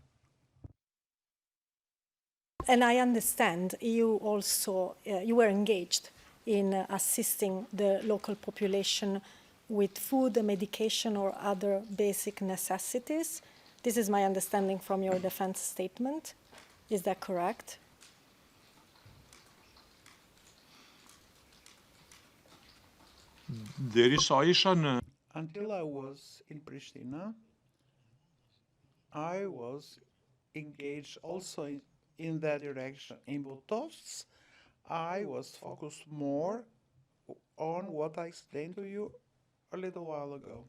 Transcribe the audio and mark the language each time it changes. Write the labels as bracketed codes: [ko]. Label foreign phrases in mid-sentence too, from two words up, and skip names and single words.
[en] And I understand you also you were engaged in assisting the local population with food, medication, or other basic necessities. This is my understanding from your defense statement. Is that correct? [sq] derisa isha në [en] Until I was in Pristina, I was engaged also in that direction. In Butovsk, I was focused more on what I explained to you a little while ago.